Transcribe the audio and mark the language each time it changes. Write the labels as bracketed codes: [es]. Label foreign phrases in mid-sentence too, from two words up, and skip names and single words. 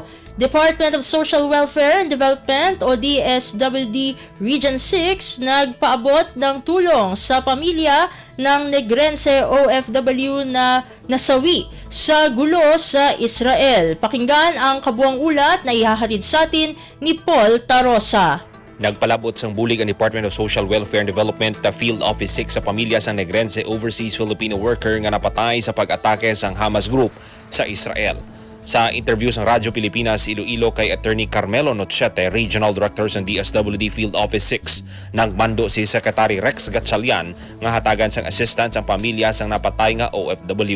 [tl] Department of Social Welfare and Development o DSWD Region 6 nagpaabot ng tulong sa pamilya ng Negrense OFW na nasawi sa gulo sa Israel. Pakinggan ang kabuang ulat na ihahatid sa atin ni Paul Tarosa. [hil] Nagpalabot sang bulig ang Department of Social Welfare and Development ta Field Office 6 sa pamilya sang Negrense Overseas Filipino worker nga napatay sa pag-atake sang Hamas Group sa Israel. Sa interview sa Radyo Pilipinas Iloilo kay Attorney Carmelo Nochete, Regional Director ng DSWD Field Office 6, nagmando si Secretary Rex Gatchalian nga hatagan sang assistance ang pamilya sang napatay nga OFW.